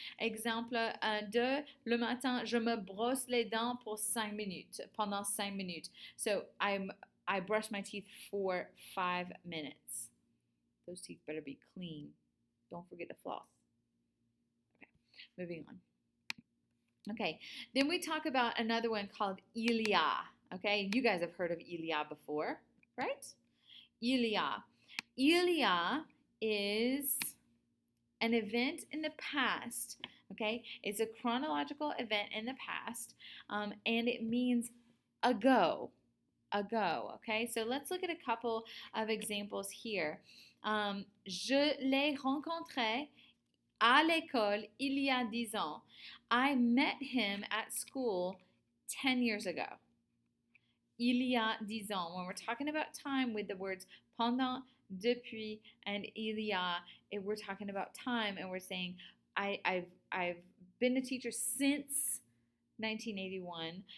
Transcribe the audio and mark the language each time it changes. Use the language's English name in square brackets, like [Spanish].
[French] Exemple 2, le matin, je me brosse les dents pour 5 minutes. Pendant 5 minutes. [English] So I brush my teeth for 5 minutes. Those teeth better be clean. Don't forget to floss. Moving on. Okay, then we talk about another one called il y a. Okay, you guys have heard of il y a before, right? Il y a. Il y a is an event in the past. Okay, it's a chronological event in the past, and it means ago. Ago. Okay, so let's look at a couple of examples here. [French] Je l'ai rencontré à l'école il y a 10 ans. [English] I met him at school 10 years ago. [French] Il y a 10 ans. [English] When we're talking about time with the words pendant, depuis, and il y a, we're talking about time and we're saying I've been a teacher since 1981.